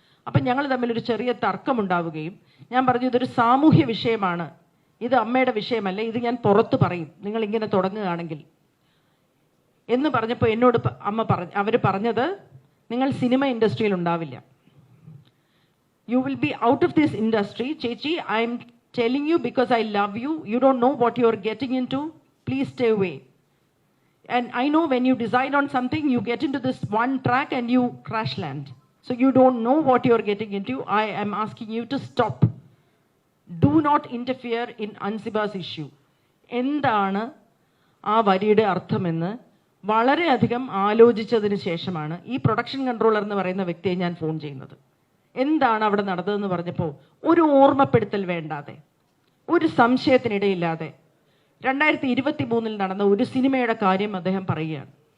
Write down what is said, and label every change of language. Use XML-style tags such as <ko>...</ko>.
<ml>അപ്പം ഞങ്ങൾ തമ്മിലൊരു ചെറിയ തർക്കമുണ്ടാവുകയും ഞാൻ പറഞ്ഞു ഇതൊരു സാമൂഹ്യ വിഷയമാണ്, ഇത് അമ്മയുടെ വിഷയമല്ല, ഇത് ഞാൻ പുറത്ത് പറയും നിങ്ങൾ ഇങ്ങനെ തുടങ്ങുകയാണെങ്കിൽ എന്ന് പറഞ്ഞപ്പോൾ എന്നോട് അവർ പറഞ്ഞത് നിങ്ങൾ സിനിമ ഇൻഡസ്ട്രിയിൽ ഉണ്ടാവില്ല,</ml> <en>You will be out of this industry. ചേച്ചി, I am telling you because I love you. You don't know what you are getting into. Please stay away. And I know when you decide on something, you get into this one track and you crash land. So you don't know what you are getting into. I am asking you to stop. Do not interfere in Ansiba's issue.</en> <ml>എന്താണ് ആ വരിയുടെ അർത്ഥമെന്ന് വളരെയധികം ആലോചിച്ചതിന് ശേഷമാണ് ഈ production controller എന്ന് പറയുന്ന വ്യക്തിയെ ഞാൻ ഫോൺ ചെയ്യുന്നത്. എന്താണ് അവിടെ നടന്നതെന്ന് പറഞ്ഞപ്പോൾ ഒരു ഓർമ്മപ്പെടുത്തൽ വേണ്ടാതെ, ഒരു സംശയത്തിനിടയില്ലാതെ 2023 നടന്ന ഒരു സിനിമയുടെ കാര്യം അദ്ദേഹം പറയുകയാണ്.</ml>